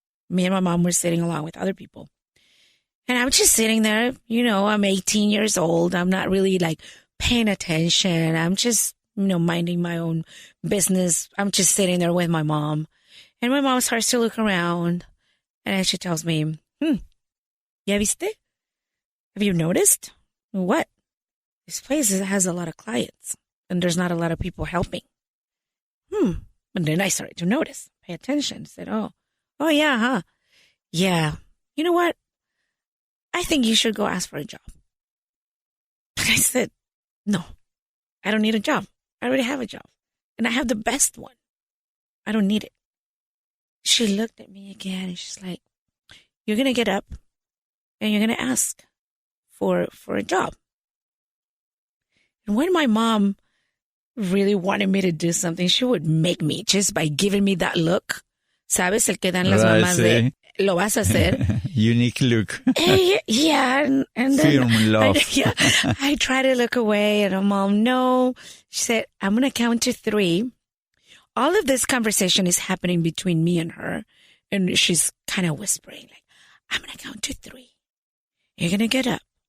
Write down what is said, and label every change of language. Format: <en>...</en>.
<en>Me and my mom were sitting along with other people. And I'm just sitting there. You know, I'm 18 years old. I'm not really like paying attention. I'm just, minding my own business. I'm just sitting there with my mom. And my mom starts to look around. And she tells me,</en> <es>¿Ya viste?</es> <en>Have you noticed? What? This place has a lot of clients. And there's not a lot of people helping. And then I started to notice, pay attention. I said, oh yeah, huh? Yeah. You know what? I think you should go ask for a job. But I said, no, I don't need a job. I already have a job. And I have the best one. I don't need it. She looked at me again and she's like, you're going to get up and you're going to ask for a job. And when my mom really wanted me to do something, she would make me just by giving me that look.</en> <es>¿Sabes? El que dan las mamás de, lo vas a hacer.</es> <en>Unique look. Yeah. And then Firm love. I try to look away and mom, no. She said, I'm going to count to 3. All of this conversation is happening between me and her. And she's kind of whispering like, I'm going to count to 3. You're going to get up.</en>